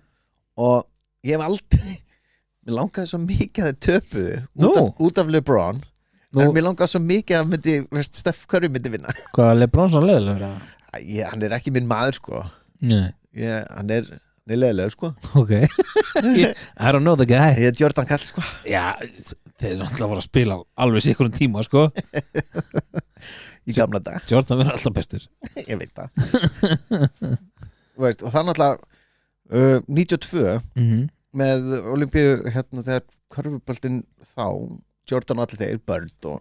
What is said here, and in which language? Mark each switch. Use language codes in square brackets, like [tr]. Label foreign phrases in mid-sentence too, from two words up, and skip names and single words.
[is] Og ég hef aldrei, mér langaði svo mikið að þau töpuðu Nú. út af LeBron. En mér langaði svo mikið að Steph Curry myndi vinna. Hvað, LeBron svo leiðilegur? Hann er ekki minn maður, sko. Nei Hann er leiðilegur, sko. [en] Ok I don't know the guy [is] Ég er Jordan Kall, sko. Já, þeir eru alltaf að fara að spila alveg sikkur tíma, sko Í gamla dag. Jordan verður alltaf bestur Ég veit það. Veist, og það er náttúrulega 92 með Olympíu, þegar körfuboltinn þá, Jordan og allir þeir, Bird og